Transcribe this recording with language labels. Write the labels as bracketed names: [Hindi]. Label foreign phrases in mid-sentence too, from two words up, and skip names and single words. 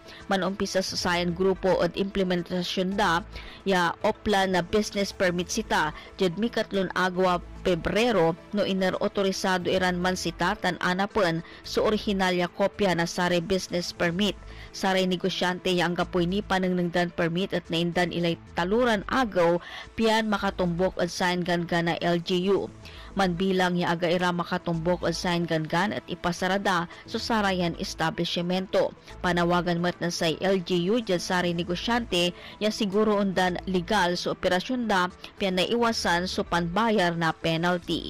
[Pangasinan] Manumpisa sa sayan grupo at implementasyon da, ya Oplan na business permit sita, jad mikatlon agwa Pebrero no iner-otorisado iran man sita tan anapan sa orihinal ya kopya na sare business permit. Sare negosyante yang kapoy ni panangnangdan permit at naindan ilay taluran agaw piyan makatumbok at sign gangan na LGU. Manbilang ya aga ira makatumbok at sign gangan at ipasarada sa sarayan establishmento. Panawagan mat na say LGU dyan sare negosyante ya siguro undan legal sa operasyon da piyan na iwasan so panbayar na penalty.